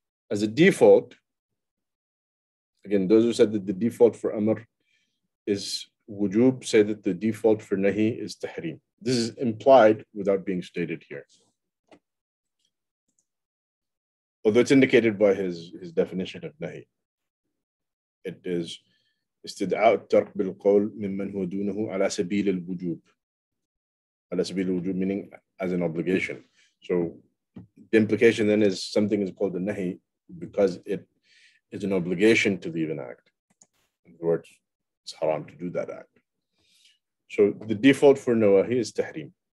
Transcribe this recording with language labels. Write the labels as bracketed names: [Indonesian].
[English] As a default, again, those who said that the default for amr is wujub say that the default for nahi is tahrim. This is implied without being stated here. Although it's indicated by his definition of nahi. It is [Arabic] استدعاء الترك بالقول ممن هو دونه على سبيل الوجوب. على سبيل الوجوب [English] meaning as an obligation. So the implication then is something is called a nahi because it is an obligation to leave an act. In other words, it's haram to do that act. So the default for nawahi is tahrim.